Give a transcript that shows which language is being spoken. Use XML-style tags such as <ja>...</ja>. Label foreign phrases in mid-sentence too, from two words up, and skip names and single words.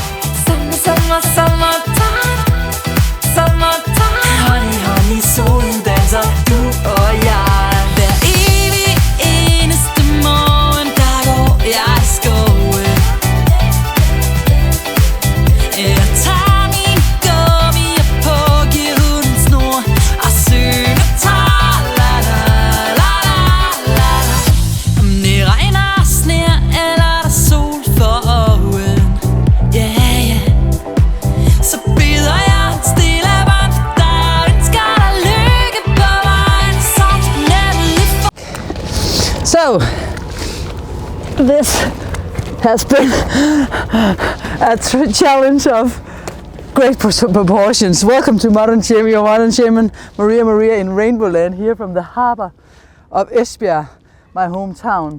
<en>Honey, honey,</en> <da>solen danser, du og jeg. Hver evig eneste morgen, der går jeg i skoven. Jeg tager min gummier på, giver hunden snor og synger ta-la-la-la-la-la. Om det regner og sner, eller der sol for øjen,</da> <en>yeah, yeah.</en> <da>Så byder jeg stille bånd for dig og ønsker dig lykke på vejen. Så nemlig for...</da> <en>So, this has been a challenge of great proportions. Welcome to Modern Shaman, your Modern Shaman, Maria in RainbowLand, here from the harbor of Esbjerg, my hometown.</en>